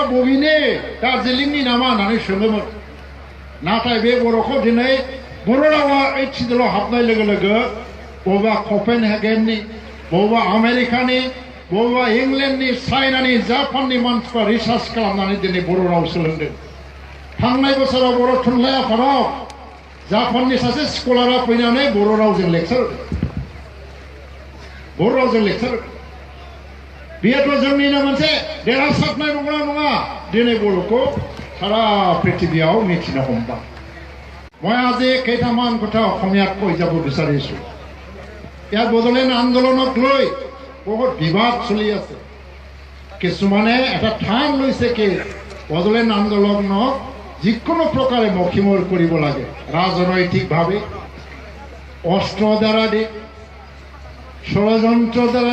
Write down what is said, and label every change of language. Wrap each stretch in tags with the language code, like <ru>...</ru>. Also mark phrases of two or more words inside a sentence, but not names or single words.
<brx>बबेनि दार्जिलिंनि नामा होननानै सोङोमोन नाथाय बे बर'खौ दिनै बर' रावा 80 हाबनाय लोगो लोगो बबेबा कपेनहेगेननि बबेबा आमेरिकानि बबेबा इंलेन्डनि चाइनानि जापाननि मानसिफ्रा रिसार्च खालामनानै दिनै बर' राव सोलोंदों थांनाय बोसोराव बर' थुनलाइ आफादाव जापाननि सासे स्कलारा फैनानै बर' रावजों लेक्सार बेथ' जोंनिनो मोनसे देरहासारनाय नंगौना नङा दिनै बर'खौ सारा पृथिबीयाव मिथिनो हमबाय</brx> <as>মই আজি কেইটামান কথা অসমীয়াত কৈ যাব বিচাৰিছোঁ ইয়াত বড়োলেণ্ড আন্দোলনক লৈ বহুত বিবাদ চলি আছে কিছুমানে এটা ঠান লৈছে কি বড়োলেণ্ড আন্দোলনক যিকোনো প্ৰকাৰে মষিমূৰ কৰিব লাগে ৰাজনৈতিকভাৱে অস্ত্ৰ দ্বাৰা দি ষড়যন্ত্ৰ দ্বাৰা</as>